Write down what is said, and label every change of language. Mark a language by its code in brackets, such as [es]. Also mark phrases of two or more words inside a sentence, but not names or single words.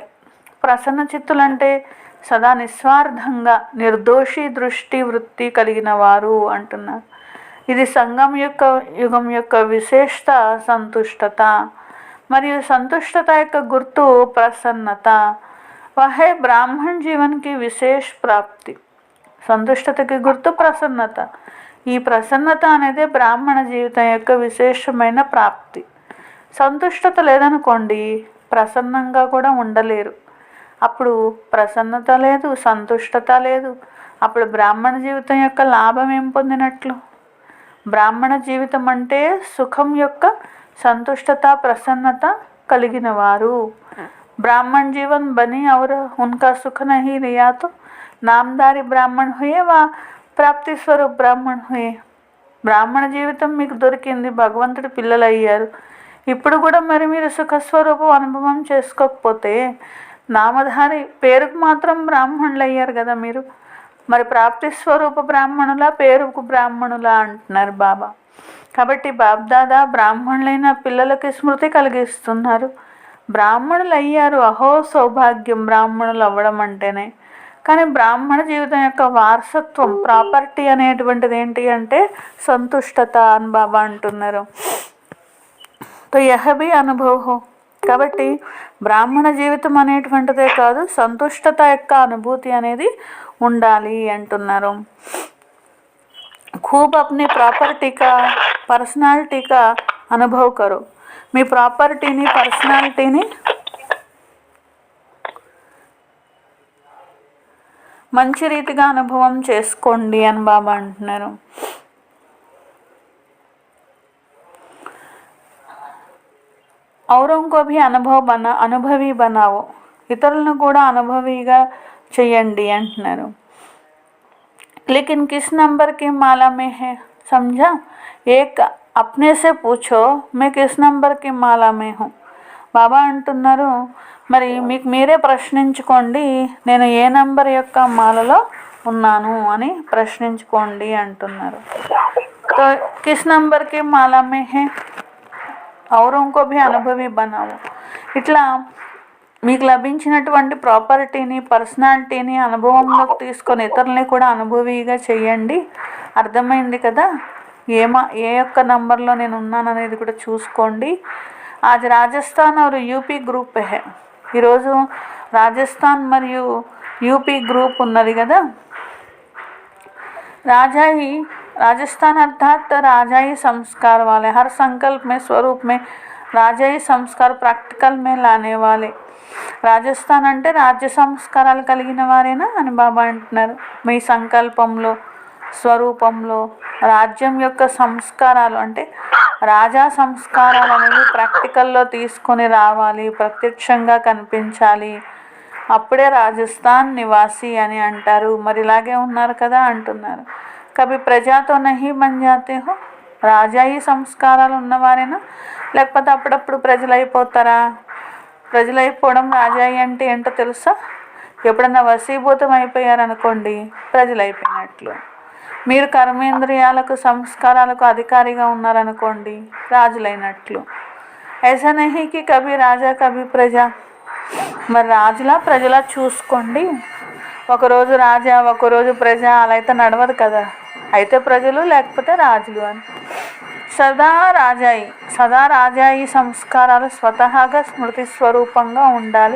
[te] ప్రసన్న చిత్తులు అంటే సదా నిస్వార్థంగా నిర్దోషి దృష్టి వృత్తి కలిగిన వారు అంటున్నారు. ఇది సంగం యొక్క యుగం యొక్క విశేషత సంతుష్టత. మరియు సంతుష్టత యొక్క గుర్తు ప్రసన్నత. [hi] वही ब्राह्मण जीवन की विशेष प्राप्ति. [te] సంతుష్టతకి గుర్తు ప్రసన్నత. ఈ ప్రసన్నత అనేది బ్రాహ్మణ జీవితం యొక్క విశేషమైన ప్రాప్తి. సంతుష్టత లేదనుకోండి, ప్రసన్నంగా కూడా ఉండలేరు. అప్పుడు ప్రసన్నత లేదు, సంతుష్టత లేదు. అప్పుడు బ్రాహ్మణ జీవితం యొక్క లాభం ఏం పొందినట్లు? బ్రాహ్మణ జీవితం అంటే సుఖం యొక్క [hi] संतुष्टता प्रसन्नता [te] కలిగిన వారు. [hi] ब्राह्मण जीवन बनी और उनका सुख नहीं लिया तो नामधारी ब्राह्मण हुए वा प्राप्ति स्वरूप ब्राह्मण हुए. [te] బ్రాహ్మణ జీవితం మీకు దొరికింది, భగవంతుడి పిల్లలు అయ్యారు. ఇప్పుడు కూడా మరి మీరు సుఖస్వరూపం అనుభవం చేసుకోకపోతే నామధారి పేరుకు మాత్రం బ్రాహ్మణులు అయ్యారు కదా మీరు. మరి ప్రాప్తి స్వరూప బ్రాహ్మణుల, పేరుకు బ్రాహ్మణుల అంటున్నారు బాబా. కాబట్టి బాబ్దాదా బ్రాహ్మణులైన పిల్లలకి స్మృతి కలిగిస్తున్నారు. బ్రాహ్మణులు అయ్యారు, అహో సౌభాగ్యం బ్రాహ్మణులు అవ్వడం అంటేనే. కానీ బ్రాహ్మణ జీవితం యొక్క వారసత్వం, ప్రాపర్టీ అనేటువంటిది ఏంటి అంటే సంతుష్టత అని బాబా అంటున్నారు. [hi] तो यह भी अनुभव हो. [te] కాబట్టి బ్రాహ్మణ జీవితం అనేటువంటిదే కాదు, సంతుష్టత యొక్క అనుభూతి అనేది ఉండాలి అంటున్నారు. [hi] खूब अपनी प्रॉपर्टी का, पर्सनालिटी का अनुभव करो. [te] మీ ప్రాపర్టీని, పర్సనాలిటీని మంచి రీతిగా అనుభవం చేసుకోండి అని బాబా అంటున్నారు. [hi] औरों को भी అనుభవి बनाओ, [te] ఇతరులను కూడా అనుభవిగా చేయండి అంటున్నారు. [hi] लेकिन किस नंबर की माला में है, समझा? एक अपने से पूछो मैं किस नंबर की माला में हूँ. [te] బాబా అంటున్నారు, మరి మీకు మీరే ప్రశ్నించుకోండి, నేను ఏ నంబర్ యొక్క మాలలో ఉన్నాను అని ప్రశ్నించుకోండి అంటున్నారు. [hi] तो किस नंबर की माला में है, औरों को भी అనుభవి बनाओ. [te] ఇట్లా మీకు లభించినటువంటి ప్రాపర్టీని, పర్సనాలిటీని అనుభవంలోకి తీసుకొని ఇతరులని కూడా అనుభవిగా చేయండి. అర్థమైంది కదా? ఏ యొక్క నంబర్లో నేను ఉన్నాను అనేది కూడా చూసుకోండి. [hi] आज राजस्थान और यूपी ग्रुप है. [te] ఈరోజు రాజస్థాన్ మరియు యూపీ గ్రూప్ ఉన్నది కదా. [hi] राजाई राजस्थान अर्थात राजाई संस्कार वाले, हर संकल्प में स्वरूप में राजाई संस्कार प्रैक्टिकल में लाने वाले. [te] రాజస్థాన్ అంటే రాజ్య సంస్కారాలు కలిగిన వారేనా అని బాబా అంటున్నారు. మీ సంకల్పంలో, స్వరూపంలో రాజ్యం యొక్క సంస్కారాలు అంటే రాజా సంస్కారాలు అనేవి ప్రాక్టికల్లో తీసుకొని రావాలి, ప్రత్యక్షంగా కనిపించాలి. అప్పుడే రాజస్థాన్ నివాసి అని అంటారు. మరి ఇలాగే ఉన్నారు కదా అంటున్నారు. [hi] कभी प्रजा तो नहीं बन जाते हो, [te] రాజాయి సంస్కారాలు ఉన్నవారేనా, లేకపోతే అప్పుడప్పుడు ప్రజలైపోతారా? ప్రజలైపోవడం రాజాయి అంటే ఏంటో తెలుసా? ఎప్పుడన్నా వశీభూతం అయిపోయారనుకోండి, ప్రజలైపోయినట్లు. మీరు కర్మేంద్రియాలకు, సంస్కారాలకు అధికారిగా ఉన్నారనుకోండి, రాజులైనట్లు. [hi] ऐसा नहीं कि कभी राजा कभी प्रजा. [te] మరి రాజులా ప్రజలా చూసుకోండి. ఒకరోజు రాజా, ఒకరోజు ప్రజ, అలా అయితే నడవదు కదా. అయితే ప్రజలు లేకపోతే రాజులు అని. సదా రాజాయి సంస్కారాలు స్వతహాగా స్మృతి స్వరూపంగా ఉండాలి.